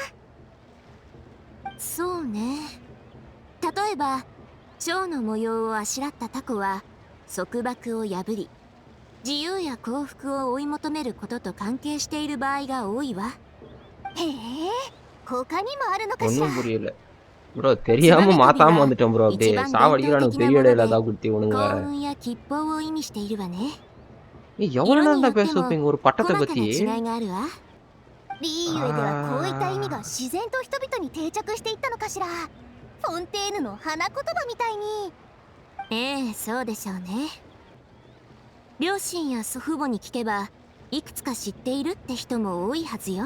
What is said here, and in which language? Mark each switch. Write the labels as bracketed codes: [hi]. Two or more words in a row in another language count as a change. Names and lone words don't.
[ja] そうね。例えば蝶の模様をあしらったタコは束縛を破り、自由や幸福を追い求めることと関係している場合が多いわ。へえ、他にもあるのかしら。 [ta] ஒன்றும் புரியல ப்ரோ. தெரியாம மாத்தாம வந்துட்டோம் ப்ரோ. அப்படியே சாவடிக்கிறானுங்க பெரிய இடையில ஏதாவது கொடுத்து இவனுங்க வேற. [ja] 幸運や吉報を意味しているわね。 [ta] எவ்வளவு நேரம் தான் பேசுவீங்க ஒரு பட்டத்தை பத்தி? [ja] 違いがあるわ。リーユエではこういった意味が自然と人々に定着していったのかしら。フォンテーヌの花言葉みたいに。ええ、そうでしょうね。両親や祖父母に聞けばいくつか知っているって人も多いはずよ。